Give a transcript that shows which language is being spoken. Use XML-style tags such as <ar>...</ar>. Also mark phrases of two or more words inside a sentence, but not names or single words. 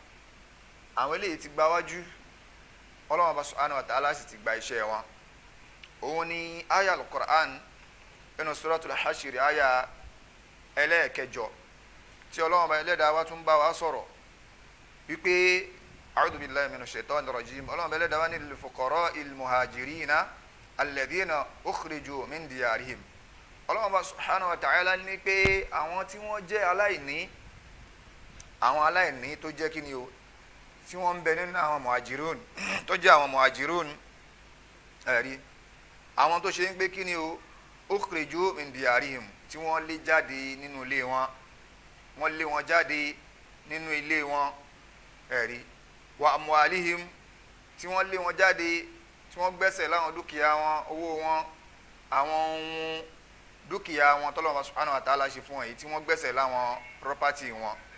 <yo>àwọn eléyìí ti gba wájú, Ọlọ́run bá</yo> <ar>سبحانه وتعالى</ar> <yo>sì ti gba iṣẹ́ wọn. òun ni aya al-Qur'an nínú suratul Hashir aya ẹlẹ́ẹ̀kẹjọ tí Ọlọ́run bá Ẹlẹ́dàá wa tún bá wa sọ̀rọ̀ wípé</yo> <ar>أعوذ بالله من الشيطان الرجيم.</ar> <yo>Ọlọ́run bá Ẹlẹ́dàá wa ní</yo> <ar>للفقراء المهاجرين الذين أخرجوا من ديارهم.</ar> <yo>Ọlọ́run bá</yo> <ar>سبحانه وتعالى</ar> <yo>ní pé àwọn tí wọ́n jẹ́ aláìní, àwọn aláìní tó jẹ́ kí ni o, tí wọ́n ń bẹ nínú àwọn muhajirun tó jẹ́ àwọn muhajirun ẹ̀rí, àwọn tó ṣe ń pé kí ni o,</yo> <ar>أخرجوا من ديارهم,</ar> <yo>tí wọ́n lé jáde nínú ilé wọn, wọ́n lé wọn jáde nínú ilé wọn ẹ̀rí,</yo> <ar>وأموالهم,</ar> <yo>tí wọ́n lé wọn jáde, tí wọ́n gbẹ́sẹ̀ láwọn dúkìá wọn, owó wọn, àwọn ohun dúkìá wọn tọ́lọ́run</yo> <ar>سبحانه وتعالى</ar> <yo>ṣe fún wọn yìí, tí wọ́n gbẹ́sẹ̀ láwọn property wọn.</yo>